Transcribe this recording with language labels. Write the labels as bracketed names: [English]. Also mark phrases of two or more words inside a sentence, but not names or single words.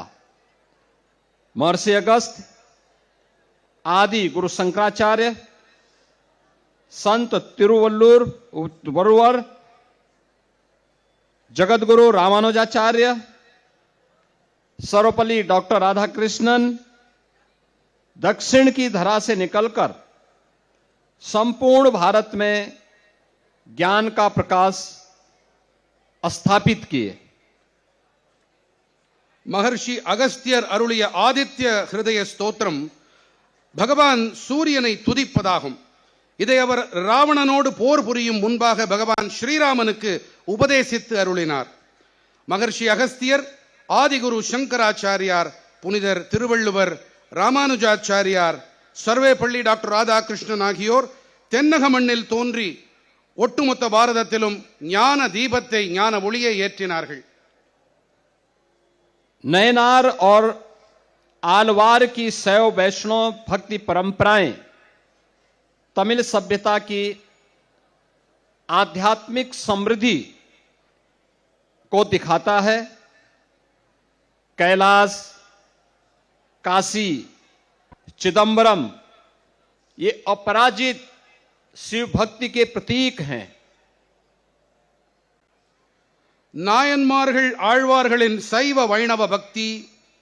[Hindi] महर्षि अगस्त्य आदि गुरु शंकराचार्य, संत तिरुवल्लुवर, जगतगुरु रामानुजाचार्य, सर्वपल्ली डॉक्टर राधाकृष्णन दक्षिण की धरा से निकलकर संपूर्ण भारत में ज्ञान का प्रकाश स्थापित किए। [Tamil] மகர்ஷி அகஸ்தியர் அருளிய ஆதித்ய ஹிருதய ஸ்தோத்திரம் பகவான் சூரியனை துதிப்பதாகும். இதை அவர் ராவணனோடு போர் புரியும் முன்பாக பகவான் ஸ்ரீராமனுக்கு உபதேசித்து அருளினார். மகர்ஷி அகஸ்தியர், ஆதிகுரு சங்கராச்சாரியார், புனிதர் திருவள்ளுவர், ராமானுஜாச்சாரியார், சர்வேப்பள்ளி டாக்டர் ராதாகிருஷ்ணன் ஆகியோர் தென்னக மண்ணில் தோன்றி ஒட்டுமொத்த பாரதத்திலும் ஞான தீபத்தை, ஞான ஒளியை ஏற்றினார்கள். [Hindi] नयनार और आलवार की शैव वैष्णव भक्ति परंपराएं तमिल सभ्यता की आध्यात्मिक समृद्धि को दिखाता है। कैलाश, काशी, चिदंबरम ये अपराजित शिव भक्ति के प्रतीक हैं। [Tamil] நாயன்மார்கள் ஆழ்வார்களின் சைவ வைணவ பக்தி